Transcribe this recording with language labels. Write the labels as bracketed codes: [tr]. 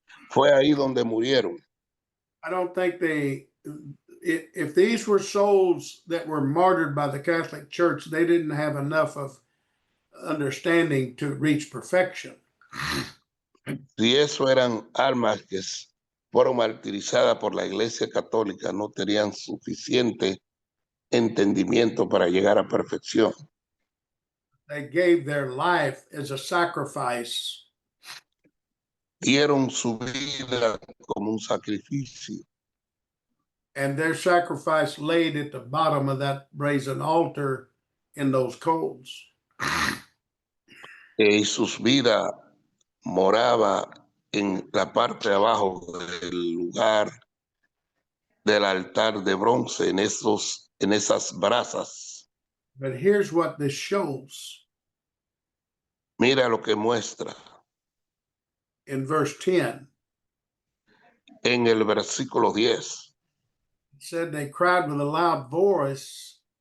[es] Fue ahí donde murieron. [en] I don't think if these were souls that were martyred by the Catholic Church, they didn't have enough of understanding to reach perfection. [es] Si eso eran almas que fueron martirizadas por la Iglesia Católica no tenían suficiente entendimiento para llegar a perfección. [en] They gave their life as a sacrifice, [es] Dieron su vida como un sacrificio [en] and their sacrifice laid at the bottom of that brazen altar in those coals. [es] y sus vidas moraba en la parte de abajo del lugar del altar de bronce, en esas brasas. [en] But here's what this shows [es] Mira lo que muestra [en] in verse 10. [es] en el versículo 10. [en] It said they cried with a loud voice,